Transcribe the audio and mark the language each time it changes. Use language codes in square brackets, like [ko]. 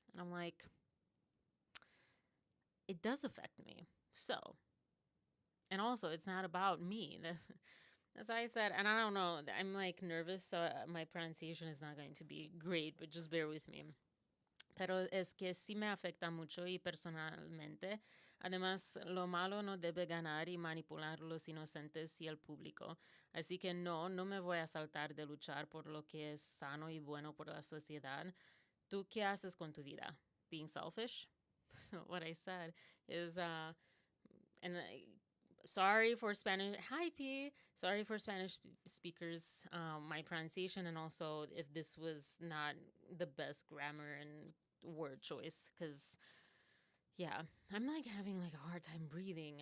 [en] And I'm like, it does affect me. So, and also it's not about me. That's why I said, and I don't know, I'm like nervous, so my pronunciation is not going to be great, but just bear with me. [es] pero es que sí me afecta mucho y personalmente. Además, lo malo no debe ganar y manipular los inocentes y el público. Así que no me voy a saltar de luchar por lo que es sano y bueno por la sociedad. ¿Tú qué haces con tu vida? [en] Being selfish? So what I said is, and sorry for Spanish. Hi, P. Sorry for Spanish speakers. My pronunciation, and also if this was not the best grammar and word choice, because yeah, I'm like having like a hard time breathing.